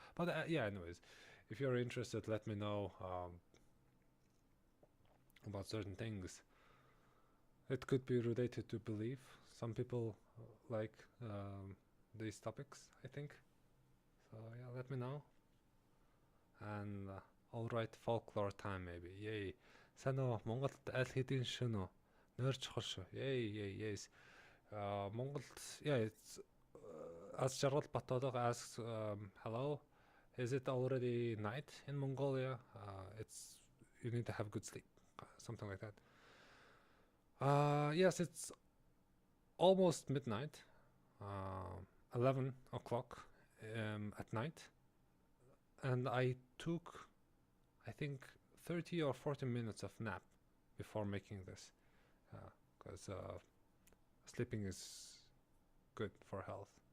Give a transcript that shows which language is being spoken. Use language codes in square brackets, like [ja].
[en] But yeah, anyways, if you're interested, let me know about certain things. It could be related to belief. Some people like these topics, I think. So yeah, let me know. And all right, folklore time maybe. Yay. [mn] Сайн уу Монголд аль хэдийн шөнө үү? Нойр чухал шүү. [en] Yay, yes. Mongold, yeah, it's as Jarrod Batodog asks, hello, is it already night in Mongolia? It's you need to have good sleep, something like that. Yes, it's almost midnight, 11 o'clock at night, and I took, I think, 30 or 40 minutes of nap before making this, because sleeping is good for health.